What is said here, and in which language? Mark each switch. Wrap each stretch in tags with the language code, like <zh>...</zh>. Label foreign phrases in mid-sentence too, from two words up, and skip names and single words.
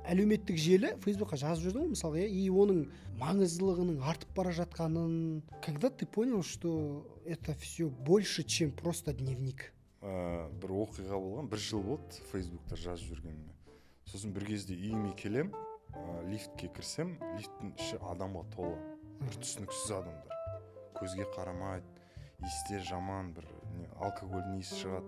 <kk>әлеуметтік желі Фейсбукқа жазып жүрдің ғой мысалға, и оның маңыздылығының артып бара жатқанын,</kk> <ru>когда ты понял, что это все больше, чем просто дневник?</ru> <kk>Бір оқиға болған, 1 жыл болды Фейсбукта жазып жүргеніме. Сосын бір кезде үйіме келем, лифтке кірсем, лифттің іші адамға толы. Бір түсініксіз адамдар. Көзге қарамайды, иістері жаман, бір алкогольдің иісі шығады.</kk>